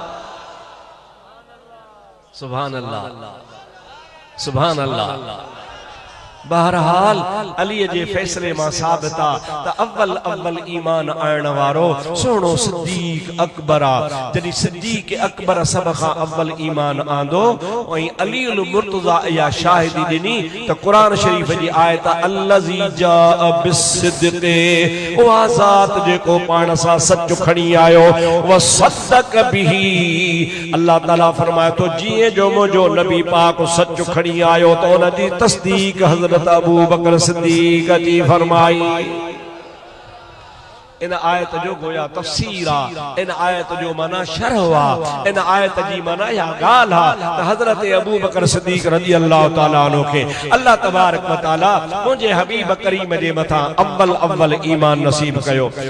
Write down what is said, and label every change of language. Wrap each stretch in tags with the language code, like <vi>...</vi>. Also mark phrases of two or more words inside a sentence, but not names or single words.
<ar>سبحان الله سبحان الله</ar> <sd>बहरहाल अली जे फैसले मां साबित आ त अव्वल अव्वल ईमान आयण वारो सोनो सिद्दीक अकबर आ जॾहिं सिद्दीक अकबर सब खां अव्वल ईमान आंदो ऐं अली उल मुर्तज़ा या शाहिदी ॾिनी त क़ुरान शरीफ़ जी आयत</sd> <ar>الذي جاء بالصدق</ar> <sd>उहा ज़ात जेको पाण सां सच खणी आयो</sd> <ar>وصدق به الله تعالى</ar> <sd>फरमाए तो जीअं जो मुंहिंजो नबी पाक सच खणी आयो त उन जी तस्दीक हज़रत अबू बकर सिद्दीक जी फरमाई इन आयत जो गोया तफसीर आ इन आयत जो माना शरह आ इन आयत जी माना या गाल आ त हजरत अबू बकर सिद्दीक</sd> <ar>رضي الله تعالى عنه</ar> <sd>के</sd> <ar>الله تبارك وتعالى</ar> <sd>मुझे हबीब करीम जे मथा अव्वल अव्वल ईमान नसीब कयो।</sd>